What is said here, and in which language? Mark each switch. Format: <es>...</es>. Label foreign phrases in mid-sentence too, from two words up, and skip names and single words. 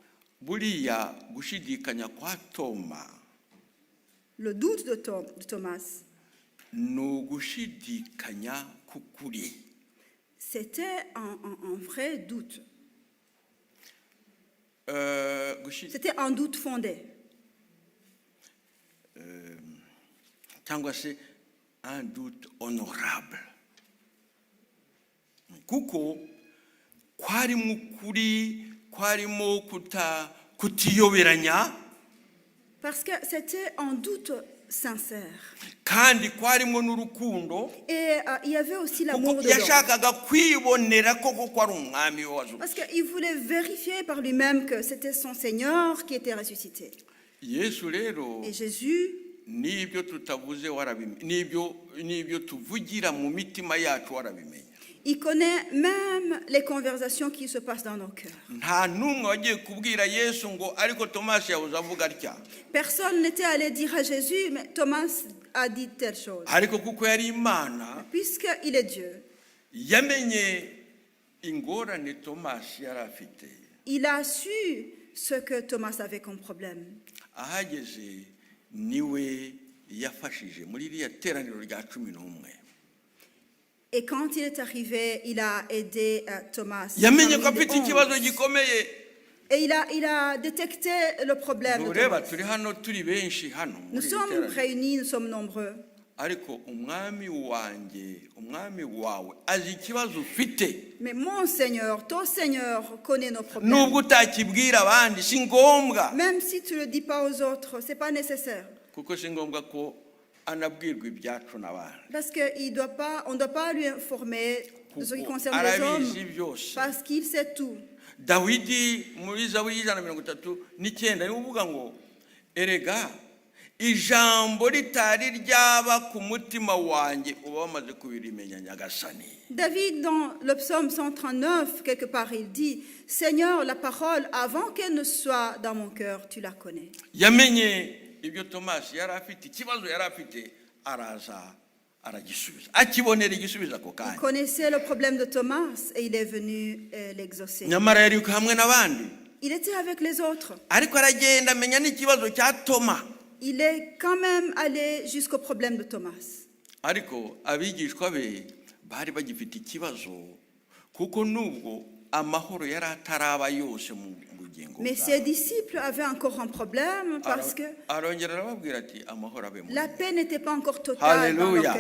<fr>Le doute de Thomas, c'était un vrai doute. C'était un doute fondé. Un doute honorable.</fr> <rw>Kuko kwarimu kuri kwarimo kutiyoberanya.</rw> <fr>Parce que c'était un doute sincère.</fr> <rw>Kandi kwarimo n'urukundo.</rw> <fr>Et il y avait aussi l'amour de</fr> <rw>yashakaga kwibonera koko kwari umwami wazo.</rw> <fr>Parce qu'il voulait vérifier par lui-même que c'était son Seigneur qui était ressuscité.</fr> <rw>Yesu rero.</rw> <fr>Et Jésus,</fr> <rw>nibyo tutavuze nibyo tuvugira mu mitima yacu warabimenya.</rw> <fr>Il connaît même les conversations qui se passent dans nos cœurs.</fr> <rw>Nta numwe wagiye kubwira Yesu ngo ariko Thomas yabuze avuga atya.</rw> <fr>Personne n'était allé dire à Jésus, mais Thomas a dit telle chose.</fr> <rw>Ariko kuko yari Imana,</rw> <fr>puisque il est Dieu,</fr> <rw>yamenye ingorane Thomas yari afite.</rw> <fr>Il a su ce que Thomas avait comme problème.</fr> <rw>Ahageze niwe yafashije muri iriya teraniro rya 11.</rw> <fr>Et quand il est arrivé, il a aidé Thomas.</fr> <rw>Yamenye ko afite ikibazo gikomeye.</rw> <fr>Et il a détecté le problème. Nous sommes réunis, nous sommes nombreux. Mais mon Seigneur, ton Seigneur connaît nos problèmes. Même si tu ne le dis pas aux autres, ce n'est pas nécessaire. Parce qu'on ne doit pas lui informer de ce qui concerne les hommes, parce qu'il sait tout.</fr> <rw>Dawidi muri Zaburi 139 niwe uvuga ngo erega ijambo ritari ryaba ku mutima wanjye uba wamaze kubirimenya nyagasani.</rw> <fr>David dans le psaume 139 quelque part il dit, Seigneur, la parole avant qu'elle ne soit dans mon cœur, tu la connais.</fr> <rw>Yamenye ibyo Thomas yari afite ikibazo yari afite araza.</rw> <fr>Il connaissait le problème de Thomas et il est venu l'exaucer. Il était avec les autres. Il est quand même allé jusqu'au problème de Thomas. Mais ses disciples avaient encore un problème parce que la paix n'était pas encore totale dans leur cœur.</fr>